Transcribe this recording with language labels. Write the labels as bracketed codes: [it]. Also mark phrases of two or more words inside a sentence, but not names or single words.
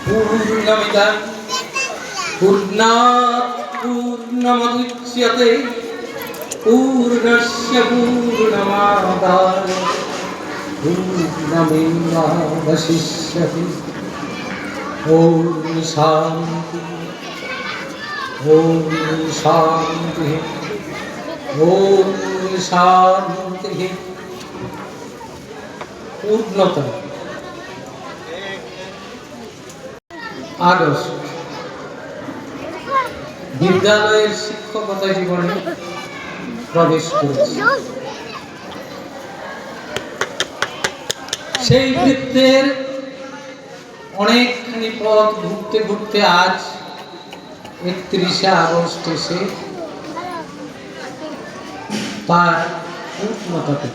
[sa] पूर्णमिदं पूर्णात् पूर्णमुदच्यते पूर्णस्य पूर्णमादाय पूर्णमेवावशिष्यते। ॐ शान्ति ॐ शान्ति ॐ शान्ति। [bn] पूर्णता আগস্ট বিদ্যালয়ের শিক্ষকতা জীবনে প্রবেশ করেছি। সেই বৃত্তের অনেকখানি পথ ঘুরতে ঘুরতে আজ 31শে আগস্ট এসে তার পূর্ণতা পেল।